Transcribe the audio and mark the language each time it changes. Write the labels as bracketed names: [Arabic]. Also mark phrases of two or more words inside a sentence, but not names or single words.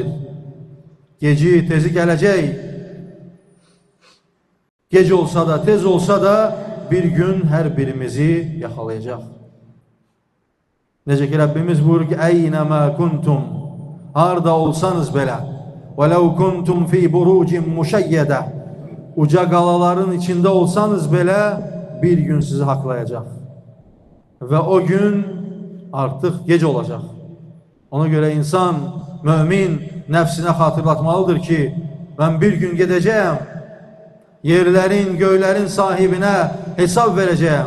[Azerbaijani] Geci, tezi gələcək. Gec olsa da, tez olsa da bir gün hər birimizi yaxalayacaq. Necə ki Rəbbimiz buyurur ki, [Arabic] أينما كنتم. [Azerbaijani] Harda olsanız belə. [Arabic] وَلَوْ كُنْتُمْ فِي بُرُوجٍ مُشَيَّدَةٍ. [Azerbaijani] Uca qalaların içində olsanız belə bir gün sizi haqlayacaq. Və o gün artıq gec olacaq. Ona görə insan, mümin nəfsinə xatırlatmalıdır ki, mən bir gün gedəcəyəm, yerlərin, göylərin sahibinə hesab verəcəyəm.